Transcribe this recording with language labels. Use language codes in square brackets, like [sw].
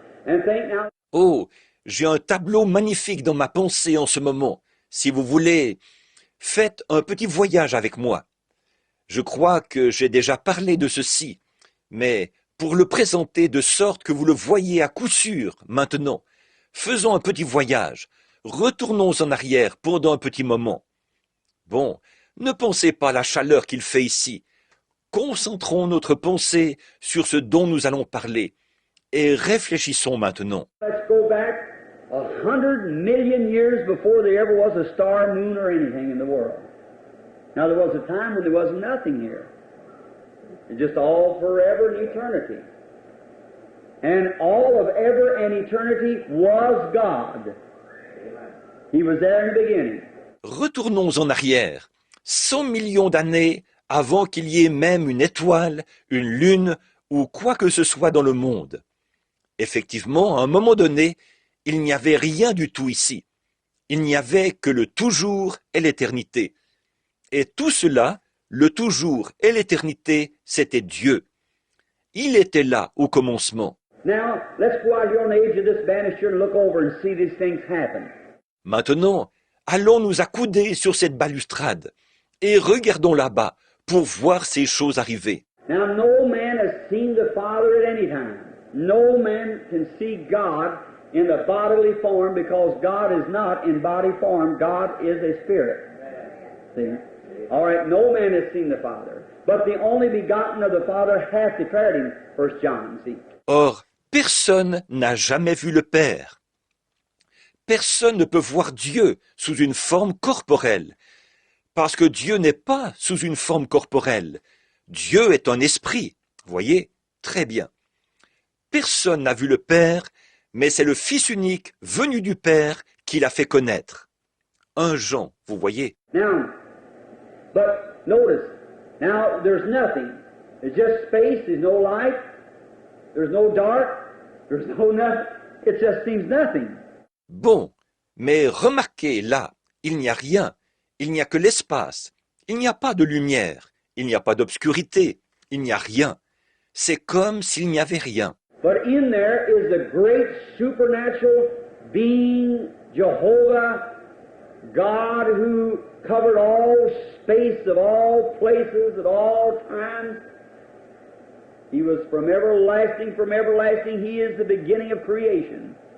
[en] And think now. [fr] Oh, j'ai un tableau magnifique dans ma pensée en ce moment. Si vous voulez, faites un petit voyage avec moi. Je crois que j'ai déjà parlé de ceci, mais pour le présenter de sorte que vous le voyez à coup sûr maintenant, faisons un petit voyage. Retournons en arrière pendant un petit moment. Bon, ne pensez pas à la chaleur qu'il fait ici. Concentrons notre pensée sur ce dont nous allons parler et réfléchissons maintenant. [en] Let's go back 100 million years before there ever was a star, moon, or anything in the world. Now, there was a time when there was nothing here. It's just all forever and eternity. And all of ever and eternity was God. He was there in the beginning. [fr] Retournons en arrière, 100 millions d'années avant qu'il y ait même une étoile, une lune ou quoi que ce soit dans le monde. Effectivement, à un moment donné, il n'y avait rien du tout ici. Il n'y avait que le toujours et l'éternité. Et tout cela, le toujours et l'éternité, c'était Dieu. Il était là au commencement. [en] Now, let's go out here on the edge of this banister and look over and see these things happen. [fr] Maintenant, allons nous accouder sur cette balustrade et regardons là-bas pour voir ces choses arriver. [en] Now, no man has seen the Father at any time. No man can see God in the bodily form because God is not in body form. God is a spirit. See? All right, no man has seen the Father, but the only begotten of the Father hath declared him, 1 John, see? [fr] Or, personne n'a jamais vu le Père. Personne ne peut voir Dieu sous une forme corporelle, parce que Dieu n'est pas sous une forme corporelle. Dieu est un esprit, voyez, très bien. Personne n'a vu le Père, mais c'est le Fils unique venu du Père qui l'a fait connaître. 1 Jean, vous voyez. [en] Now, but notice, now there's nothing. There's just space, there's no light, there's no dark, there's no nothing. It just seems nothing. [fr] Bon, mais remarquez là, il n'y a rien, il n'y a que l'espace, il n'y a pas de lumière, il n'y a pas d'obscurité, il n'y a rien. C'est comme s'il n'y avait rien. [en] But in there is the great supernatural being, Jehovah, God who covered all space of all places at all times. He was from everlasting, He is the beginning of creation.